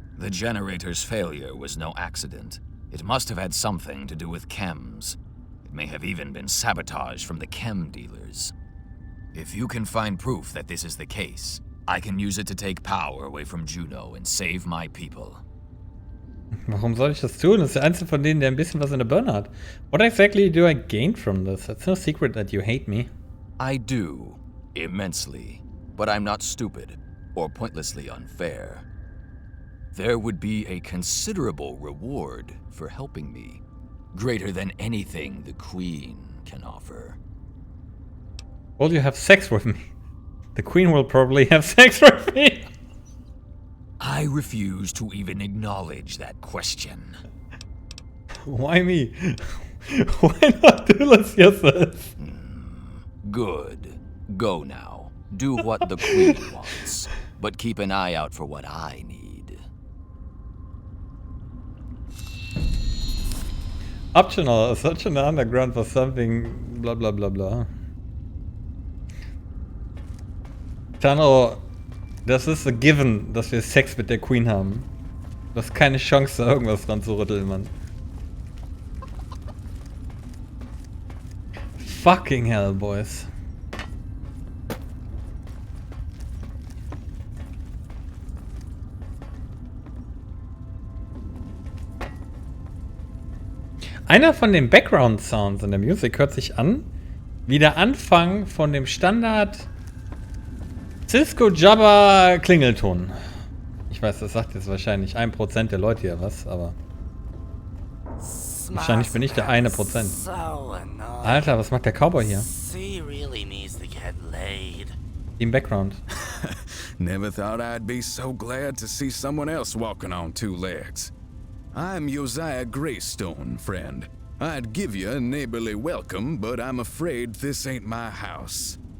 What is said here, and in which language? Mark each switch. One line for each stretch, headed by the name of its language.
English: The generator's failure was no accident. It must have had something to do with chems. It may have even been sabotage from the chem dealers. If you can find proof that this is the case, I can use it to take power away from Juno and save my people.
German: Warum soll ich das tun? Das ist der einzige von denen, der ein bisschen was in der Birne hat.
English: What exactly do I gain from this? It's no secret that you hate me. I do, immensely, but I'm not stupid or pointlessly unfair. There would be a considerable reward for helping me, greater than anything the Queen can offer. Will you have sex with me? The Queen will probably have sex with me. I refuse to even acknowledge that question. Why me? Why not do this yourself? Good. Go now. Do what the Queen wants, but keep an eye out for what I need. Optional. Such an underground for something. Blah blah blah blah.
German: Tano, das ist
English: a given,
German: dass wir Sex mit der Queen haben. Du hast keine Chance, da irgendwas dran zu rütteln, Mann.
English: Fucking hell, boys.
German: Einer von den Background-Sounds in der Musik hört sich an wie der Anfang von dem Standard Cisco Jabba Klingelton. Ich weiß, das sagt jetzt wahrscheinlich 1% der Leute hier was, aber wahrscheinlich bin ich der 1%. Alter, was macht der Cowboy hier?
English: She really needs to get laid.
German: Im Background.
English: Never thought I'd be so glad to see someone else walking on two legs. I'm Josiah Greystone, friend. I'd give you a neighborly welcome, but I'm afraid this ain't my house.